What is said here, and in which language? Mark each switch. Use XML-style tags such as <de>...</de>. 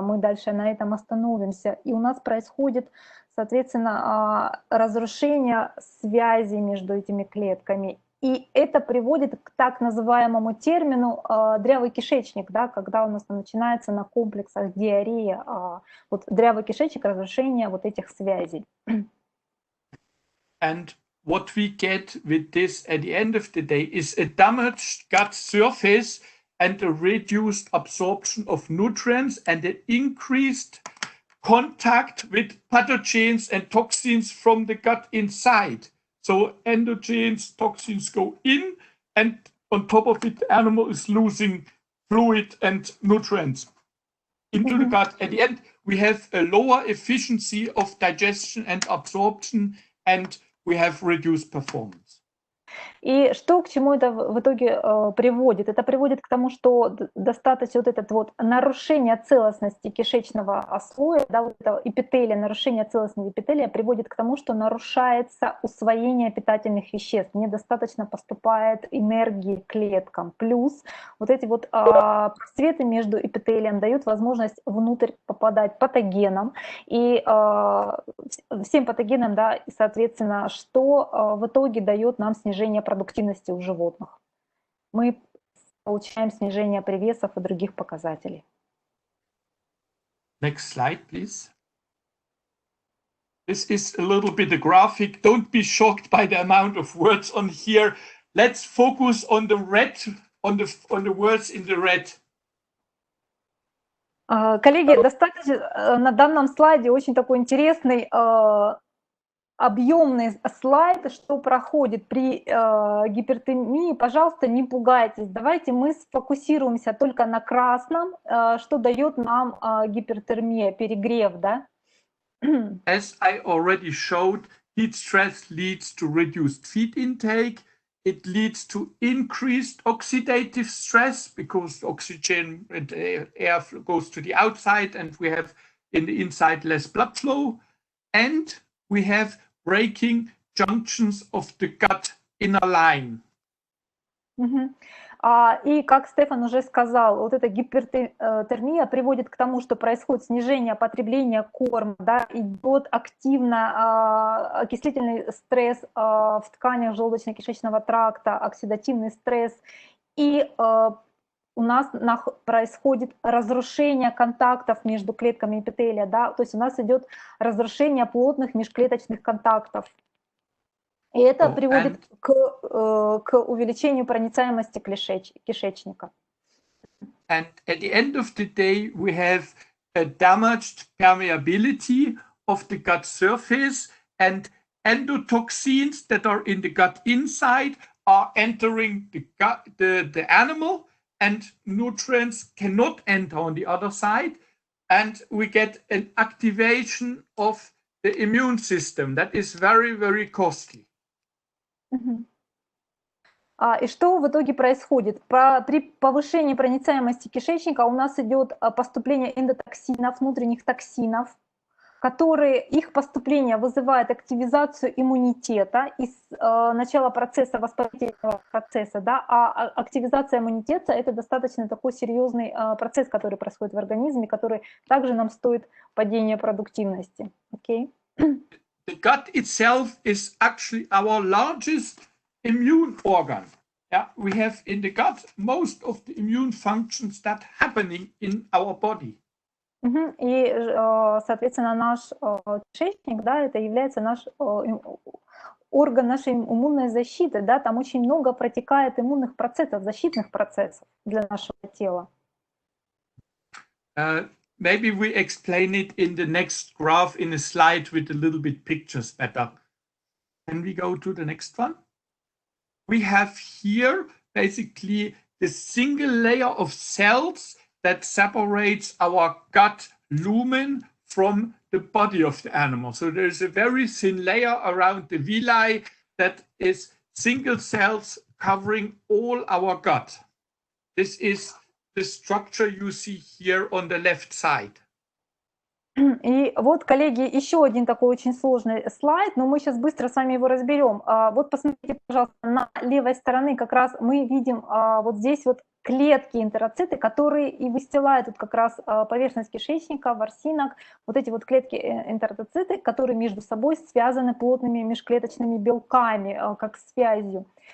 <ru>Мы дальше на этом остановимся. И у нас происходит, соответственно, разрушение связи между этими клетками. И это приводит к так называемому термину дрявый кишечник, да, когда у нас начинается на комплексах диарея, вот дрявый кишечник, разрушение вот этих связей.</ru> <en>And what we get with this at the end of the day is a damaged gut surface and a reduced absorption of nutrients and an increased contact with pathogens and toxins from the gut inside. So endogens, toxins go in, and on top of it, the animal is losing fluid and nutrients into the gut. At the end, we have a lower efficiency of digestion and absorption, and we have reduced performance.</en> <ru>И что к чему это в итоге приводит? Это приводит к тому, что достаточно вот это вот нарушение целостности кишечного слоя, да, вот это эпителия, нарушение целостности эпителия приводит к тому, что нарушается усвоение питательных веществ, недостаточно поступает энергии клеткам. Плюс вот эти вот просветы между эпителием дают возможность внутрь попадать патогенам, и всем патогенам, да, и, соответственно, что в итоге дает нам снижение продуктивности у животных. Мы получаем снижение привесов и других показателей.</ru> <en>Next slide, please. This is a little bit a graphic. Don't be shocked by the amount of words on here. Let's focus on the red, on the words in the red.</en> <ru>Коллеги, достаточно на данном слайде очень такой интересный объемный слайд, что проходит при гипертонии. Пожалуйста, не пугайтесь. Давайте мы сфокусируемся только на красном, что дает нам гипертермия, перегрев, да?</ru> <en>As I already showed, heat stress leads to reduced feed intake. It leads to increased oxidative stress because oxygen and air goes to the outside, and we have in the inside less blood flow. And we have breaking junctions of the gut inner line.</en> <ru>И как Стефан уже сказал, вот эта гипертермия приводит к тому, что происходит снижение потребления корма, да, идет активно окислительный стресс в тканях желудочно-кишечного тракта, оксидативный стресс, и у нас происходит разрушение контактов между клетками эпителия, да, то есть у нас идет разрушение плотных межклеточных контактов. И это приводит к увеличению проницаемости кишечника.</ru> <en>And at the end of the day, we have a damaged permeability of the gut surface, and endotoxins that are in the gut inside are entering the gut, the animal, and nutrients cannot enter on the other side, and we get an activation of the immune system that is very, very costly.</en> <ru>И что в итоге происходит? При повышении проницаемости кишечника у нас идет поступление эндотоксинов, внутренних токсинов, которые, их поступление вызывает активизацию иммунитета из начала процесса, воспалительного процесса, да, а активизация иммунитета — это достаточно такой серьезный процесс, который происходит в организме, который также нам стоит падения продуктивности.</ru> <en>Okay? The gut itself is actually our largest immune organ. Yeah, we have in the gut most of the immune functions that happening in our body.</en> <ru>И, соответственно, наш кишечник, да, это является наш орган нашей иммунной защиты, да, там очень много протекает иммунных процессов, защитных процессов для нашего тела.</ru> <en>Maybe we explain it in the next graph in a slide with a little bit pictures better. Can we go to the next one? We have here basically the single layer of cells that separates our gut lumen from the body of the animal. So there's a very thin layer around the villi that is single cells covering all our gut. This is the structure you see here on the left side.</en> <ru>И вот, коллеги, еще один такой очень сложный слайд, но мы сейчас быстро с вами его разберем. Вот посмотрите, пожалуйста, на левой стороне как раз мы видим вот здесь вот клетки, энтероциты, которые и выстилают вот как раз поверхность кишечника, ворсинок, вот эти вот клетки энтероциты, которые между собой связаны плотными межклеточными белками, как связью.</ru>